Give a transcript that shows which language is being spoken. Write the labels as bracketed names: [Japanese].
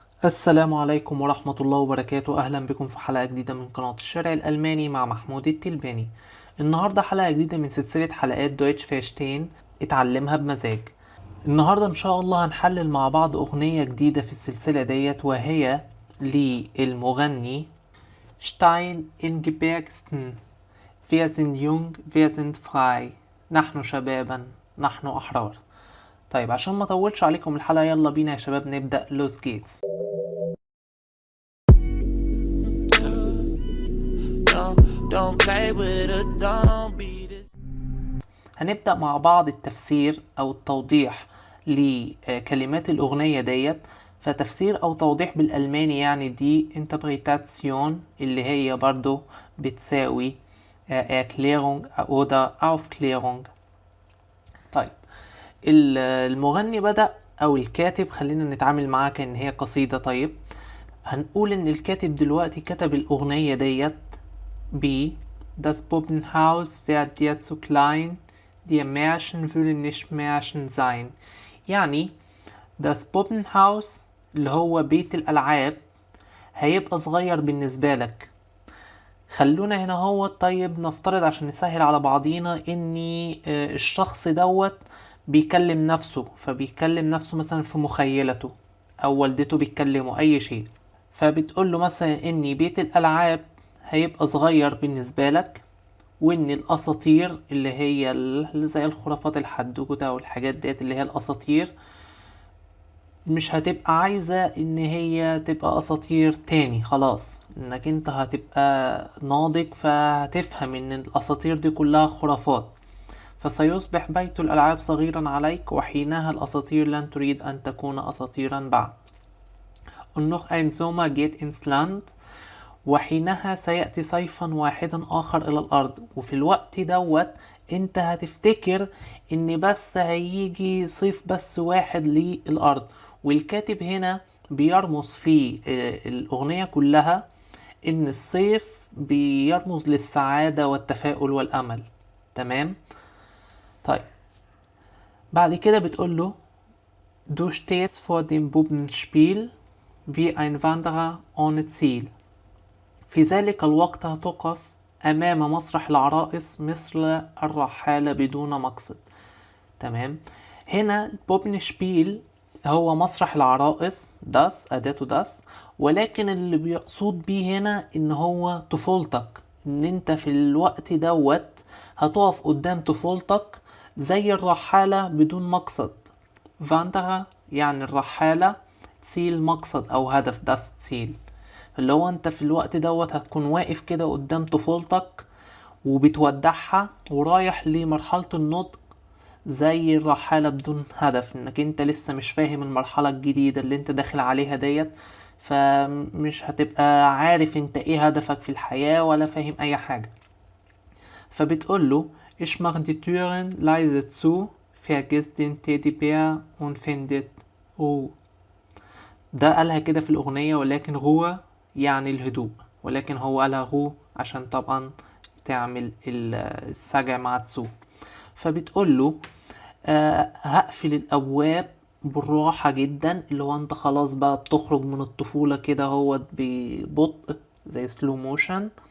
[Arabic] السلام عليكم ورحمة الله وبركاته. أهلا بكم في حلقة جديدة من قناة الشارع الألماني مع محمود التلباني. النهاردة حلقة جديدة من سلسلة حلقات دويتش فاشتين اتعلمها بمزاج. النهاردة إن شاء الله هنحلل مع بعض أغنية جديدة في السلسلة ديت، وهي للمغني شتاين إنجبيرغستن. [German] Wir sind jung, wir sind frei. [Arabic] نحن شبابا، نحن أحرار. طيب عشان ما اطولش عليكم الحلقة، يلا بينا يا شباب نبدأ. [German] لوس جيتس. Don't play with her, don't be this. [Arabic] هنبدأ مع بعض التفسير أو التوضيح لكلمات الأغنية ديت. فتفسير أو توضيح بالألماني يعني دي interpretation، اللي هي برضو بتساوي [German] Erklärung oder Aufklärung. [Arabic] طيب المغني بدأ أو الكاتب، خلينا نتعامل معاه كأن هي قصيدة. طيب هنقول إن الكاتب دلوقتي كتب الأغنية ديت ب [German] Das Puppenhaus wird dir zu klein, die Märchen wollen nicht Märchen sein. [Arabic] يعني Das Puppenhaus اللي هو بيت الألعاب هيبقى صغير بالنسبة لك. خلونا هنا هو طيب نفترض عشان نسهل على بعضينا ان الشخص دوت بيكلم نفسه، فبيكلم نفسه مثلا في مخيلته او والدته بيتكلموا اي شيء، فبتقول له مثلا ان بيت الالعاب هيبقى صغير بالنسبة لك، وان الاساطير اللي هي اللي زي الخرافات الحدوتة والحاجات ديت اللي هي الاساطير مش هتبقى عايزة ان هي تبقى اساطير تاني. خلاص انك انت هتبقى ناضج فهتفهم ان الاساطير دي كلها خرافات. فسيصبح بيت الالعاب صغيرا عليك، وحينها الاساطير لن تريد ان تكون اساطيرا بعد. [German] Und noch ein Sommer geht ins Land. [Arabic] وحينها سيأتي صيفا واحدا آخر إلى الأرض. وفي الوقت دوت انت هتفتكر ان بس هيجي صيف بس واحد للأرض. والكاتب هنا بيرمز في الأغنية كلها ان الصيف بيرمز للسعادة والتفاؤل والأمل. تمام. طيب بعد كده بتقوله [German] Du stehst vor dem Puppenspiel wie ein Wanderer ohne Ziel. [Arabic] في ذلك الوقت هتقف أمام مسرح العرائس مثل الرحالة بدون مقصد. تمام. هنا بوبنشبيل هو مسرح العرائس، داس أداته داس، ولكن اللي بيقصود بيه هنا إن هو طفولتك، إن أنت في الوقت دوت هتقف قدام طفولتك زي الرحالة بدون مقصد. فاندرا يعني الرحالة، تسيل مقصد أو هدف، داس تسيل، اللي هو انت في الوقت دوت هتكون واقف كده قدام طفولتك وبتودعها ورايح لمرحلة النضج زي الرحالة بدون هدف، انك انت لسه مش فاهم المرحلة الجديدة اللي انت داخل عليها ديت، فمش هتبقى عارف انت ايه هدفك في الحياة ولا فاهم اي حاجة. فبتقوله [German] Ich mach die Türen leise zu, vergiss den Teddybär und findet Ruhe. [Arabic] ده قالها كده في الأغنية، ولكن غوة يعني الهدوء، ولكن هو قالها غو عشان طبعا تعمل السجع مع تسو. فبتقول له هقفل الأبواب بالراحة جدا، اللي هو انت خلاص بقى بتخرج من الطفولة كده هو ببطء زي سلو موشن.